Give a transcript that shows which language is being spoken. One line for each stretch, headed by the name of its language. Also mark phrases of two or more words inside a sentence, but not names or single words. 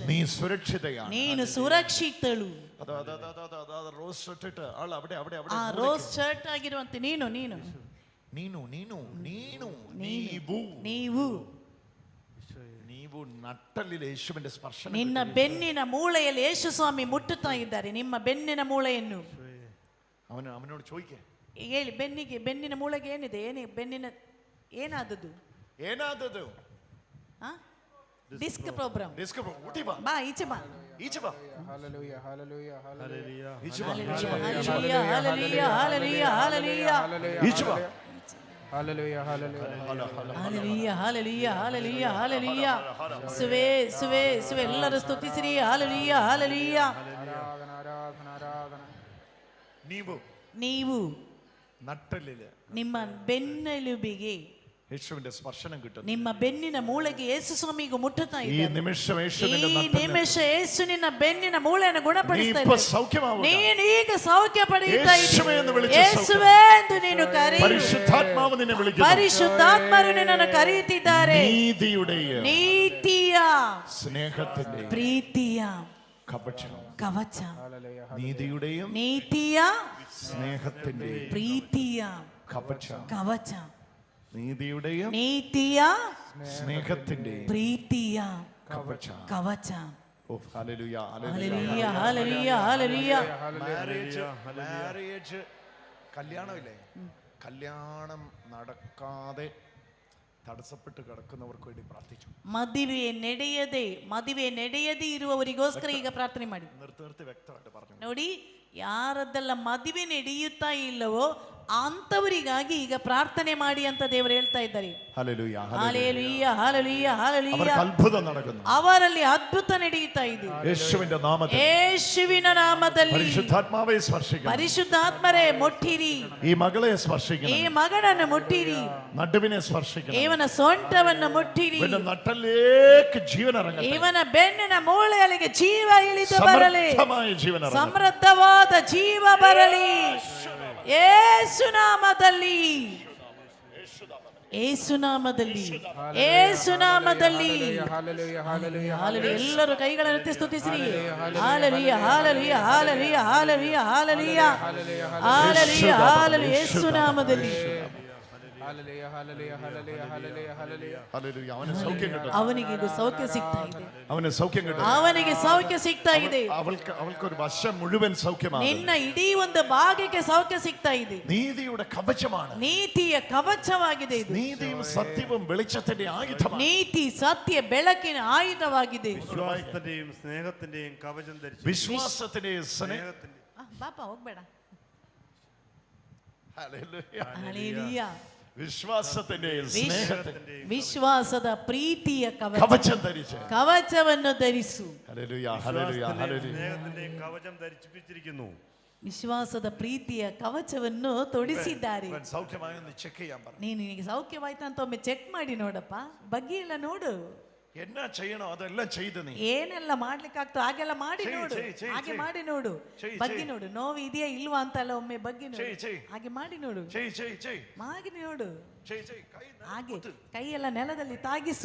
Malayalam: നീ സുരക്ഷിതയാണ്.
Kannada: ನೀನು ಸುರಕ್ಷಿತಳು.
Malayalam: റോസ് ഷർട്ട് ഇട്ട് ആൾ അവിടെ അവിടെ അവിടെ
Kannada: ಆ ರೋಸ್ ಶರ್ಟ್ ಆಗಿರುವಂತೆ ನೀನು ನೀನು ನೀನು ನೀನು ನೀನು ನೀವು ನೀವು ನಟ್ಟಲ್ಲಿ യേശുവിന്റെ ಸ್ಪರ್ಶನ. ನಿನ್ನ ಬೆನ್ನಿನ ಮೂಳೆಯಲ್ಲಿ ಯೇಸು ಸ್ವಾಮಿ ಮುಟ್ಟುತ್ತಾ ಇದ್ದಾರೆ. ನಿಮ್ಮ ಬೆನ್ನಿನ ಮೂಳೆಯನ್ನು
Malayalam: അവനോട് ചോദിക്കേ.
Kannada: ಹೇಳಿ, ಬೆನ್ನಿನ ಮೂಳೆಗೆ ಏನಿದೆ? ಬೆನ್ನಿನ ಏನಾದದ್ದು? ಡಿಸ್ಕ್ ಪ್ರೋಗ್ರಾಮ್. ಬಾ ಈಚೆ ಬಾ.
Malayalam: ഹല്ലേലൂയ ഹല്ലേലൂയ ഹല്ലേലൂയ ഈച്ചെ വാ. ഹല്ലേലൂയ ഹല്ലേലൂയ ഹല്ലേലൂയ ഹല്ലേലൂയ ഈച്ചെ വാ. ഹല്ലേലൂയ ഹല്ലേലൂയ ഹല്ലേലൂയ ഹല്ലേലൂയ ഹല്ലേലൂയ ഹല്ലേലൂയ. സുവേ സുവേ സുവേ
Kannada: ಎಲ್ಲರೂ ಸ್ತುತಿಸಿರಿ. ಹಲ್ಲೆಲೂಯ ಹಲ್ಲೆಲೂಯ.
Malayalam: ആരാധന ആരാധന ആരാധന.
Kannada: ನೀವು
Malayalam: നട്ടലില്
Kannada: ನಿಮ್ಮ ಬೆನ್ನೆಲುಬಿಗೆ
Malayalam: യേശുവിന്റെ സ്പർശനം കിട്ടും.
Kannada: ನಿಮ್ಮ ಬೆನ್ನಿನ ಮೂಳೆಗೆ ಯೇಸು ಸ್ವಾಮಿಗೂ ಮುಟ್ಟುತ್ತಾ
Malayalam: ഈ
Kannada: ಇದ್ದಾರೆ.
Malayalam: നിമിഷം
Kannada: ನಿಮಿಷ ಯೇಸು ನಿನ್ನ ಬೆನ್ನಿನ ಮೂಳೆಯನ್ನು ಗುಣಪಡಿಸ್ತಾ ಇದ್ದಾರೆ.
Malayalam: സൗഖ്യമാവുക.
Kannada: ನೀನು ಈಗ ಸೌಖ್ಯ ಪಡೆಯುತ್ತಾ
Malayalam: യേശുവೇ എന്ന്
Kannada: ಇದ್ದೀಯ.
Malayalam: വിളിച്ച്
Kannada: ಯೇಸುವೇ ಎಂದು ನೀನು ಕರೆಯು.
Malayalam: പരിശുദ്ധാത്മാവ് നിന്നെ വിളിക്കുന്നു.
Kannada: ಪರಿಶುದ್ಧಾತ್ಮರು ನಿನ್ನನ್ನು ಕರೆಯುತ್ತಿದ್ದಾರೆ.
Malayalam: നീതിയുടെയും
Kannada: ನೀತಿಯ
Malayalam: സ്നേഹത്തിന്റെയും
Kannada: ಪ್ರೀತಿಯ
Malayalam: കവചം. നീതിയുടെയും
Kannada: ನೀತಿಯ
Malayalam: സ്നേഹത്തിന്റെയും
Kannada: ಪ್ರೀತಿಯ ಕವಚ.
Malayalam: നീതിയുടെയും
Kannada: ನೀತಿಯ
Malayalam: സ്നേഹത്തിന്റെയും
Kannada: ಪ್ರೀತಿಯ ಕವಚ.
Malayalam: ഹല്ലേലൂയ ഹല്ലേലൂയ ഹല്ലേലൂയ ഹല്ലേലൂയ. മാരേജ് കല്യാണമില്ലേ? കല്യാണം നടക്കാതെ തടസ്സപ്പെട്ട് കിടക്കുന്നവർക്ക് വേണ്ടി പ്രാർത്ഥിച്ചു.
Kannada: ಮದುವೆ ನಡೆಯದೇ ಇರುವವರಿಗೋಸ್ಕರ ಈಗ ಪ್ರಾರ್ಥನೆ ಮಾಡಿ.
Malayalam: നിർത്തി വ്യക്തമായിട്ട് പറഞ്ഞു.
Kannada: ನೋಡಿ, ಯಾರದ್ದೆಲ್ಲ ಮದುವೆ ನಡೆಯುತ್ತಾ ಇಲ್ಲವೋ ಅಂತವರಿಗಾಗಿ ಈಗ ಪ್ರಾರ್ಥನೆ ಮಾಡಿ ಅಂತ ದೇವರು ಹೇಳ್ತಾ ಇದ್ದಾರೆ.
Malayalam: ഹല്ലേലൂയ
Kannada: ಹಲ್ಲೆಲೂಯ ಹಲ್ಲೆಲೂಯ ಹಲ್ಲೆಲೂಯ.
Malayalam: അവർക്ക് അത്ഭുതം നടക്കുന്നു.
Kannada: ಅವರಲ್ಲಿ ಅದ್ಭುತ ನಡೆಯುತ್ತಾ ಇದೆ.
Malayalam: യേശുവിന്റെ നാമത്തിൽ
Kannada: ಯೇಸುವಿನ ನಾಮದಲ್ಲಿ
Malayalam: പരിശുദ്ധാത്മാവെ സ്പർശിക്കണം.
Kannada: ಪರಿಶುದ್ಧಾತ್ಮರೇ ಮುಟ್ಟಿರಿ.
Malayalam: ഈ മകളെ സ്പർശിക്കണം.
Kannada: ಈ ಮಗನನ್ನು ಮುಟ್ಟಿರಿ.
Malayalam: നടുവിനെ സ്പർശിക്കണം.
Kannada: ಇವನ ಸೊಂಟವನ್ನು ಮುಟ್ಟಿರಿ.
Malayalam: ഇവന്റെ നട്ടലിലേക്ക് ജീവൻ ഇറങ്ങട്ടെ.
Kannada: ಇವನ ಬೆನ್ನಿನ ಮೂಳೆಯಲ್ಲಿಗೆ ಜೀವ ಇಳಿದು ಬರಲಿ.
Malayalam: സമൃദ്ധമായ ജീവൻ ഇറങ്ങട്ടെ.
Kannada: ಸಮೃದ್ಧವಾದ ಜೀವ ಬರಲಿ ಯೇಸು ನಾಮದಲ್ಲಿ. ಯೇಸುನಾಮದಲ್ಲಿ, ಯೇಸುನಾಮದಲ್ಲಿ. ಹಾಲೆಲೂಯಾ. ಎಲ್ಲರೂ ಕೈಗಳನ್ನು ಎತ್ತಿ ಸ್ತುತಿಸಿರಿ. ಹಾಲೆಲೂಯಾ, ಹಾಲೆಲೂಯಾ, ಹಾಲೆಲೂಯಾ, ಹಾಲೆಲೂಯಾ, ಹಾಲೆಲೂಯಾ, ಹಾಲೆಲೂಯಾ, ಹಾಲೆಲೂಯಾ. ಯೇಸುನಾಮದಲ್ಲಿ ಅವನಿಗೆ ಇದು ಸೌಖ್ಯ ಸಿಗ್ತಾ ಇದೆ. ಅವನಿಗೆ ಸೌಖ್ಯ ಸಿಗ್ತಾ ಇದೆ.
Malayalam: അവൾക്കൊരു വശം മുഴുവൻ സൗഖ്യമാണ്.
Kannada: ನಿನ್ನ ಇಡೀ ಒಂದು ಭಾಗಕ್ಕೆ ಸೌಖ್ಯ ಸಿಗ್ತಾ ಇದೆ.
Malayalam: നീതിയുടെ കവചമാണ്.
Kannada: ನೀತಿಯ ಕವಚವಾಗಿದೆ ಇದು.
Malayalam: നീതിയും സത്യവും വെളിച്ചത്തിന്റെ ആയുധമാണ്.
Kannada: ನೀತಿ ಸತ್ಯ ಬೆಳಕಿನ ಆಯುಧವಾಗಿದೆ.
Malayalam: വിശ്വാസത്തിന്റെയും സ്നേഹത്തിന്റെയും കവചം ധരിച്ചു. വിശ്വാസത്തിന്റെയും സ്നേഹത്തിന്റെയും.
Kannada: ಬಾಪ ಹೋಗ್ಬೇಡ.
Malayalam: ഹല്ലേലൂയ.
Kannada: ಹಲ್ಲೆಲೂಯಾ.
Malayalam: വിശ്വാസത്തിന്റെയും സ്നേഹത്തിന്റെയും
Kannada: ವಿಶ್ವಾಸದ ಪ್ರೀತಿಯ
Malayalam: കവചം ധരിച്ചു.
Kannada: ಕವಚವನ್ನು ധರಿಸು.
Malayalam: ഹല്ലേലൂയ, ഹല്ലേലൂയ, ഹല്ലേലൂയ. സ്നേഹത്തിന്റെയും കവചം ധരിപ്പിച്ചിരിക്കുന്നു.
Kannada: ವಿಶ್ವಾಸದ ಪ್ರೀತಿಯ ಕವಚವನ್ನು ತೊಡಿಸಿದ್ದಾರೆ.
Malayalam: സൗഖ്യമായെന്ന് ചെക്ക് ചെയ്യാൻ പറഞ്ഞു.
Kannada: ನೀನು ನಿನಗೆ ಸೌಖ್ಯವಾಯ್ತಾ ಅಂತ ಒಮ್ಮೆ ಚೆಕ್ ಮಾಡಿ ನೋಡಪ್ಪ. ಬಗ್ಗೆ ಎಲ್ಲ ನೋಡು.
Malayalam: എന്നാ ചെയ്യണോ അതെല്ലാം ചെയ്ത് നീ.
Kannada: ಏನೆಲ್ಲ ಮಾಡ್ಲಿಕ್ಕಾಗ್ತೋ ಹಾಗೆಲ್ಲ ಮಾಡಿ ನೋಡು. ಹಾಗೆ ಮಾಡಿ ನೋಡು. ಬಗ್ಗೆ ನೋಡು. ನೋವು ಇದೆಯಾ ಇಲ್ವಾ ಅಂತಲ್ಲ ಒಮ್ಮೆ ಬಗ್ಗೆ ನೋಡು. ಹಾಗೆ ಮಾಡಿ ನೋಡು. ಮಾಡಿ ನೋಡು. ಹಾಗೆ ಕೈ ಎಲ್ಲ ನೆಲದಲ್ಲಿ ತಾಗಿಸು.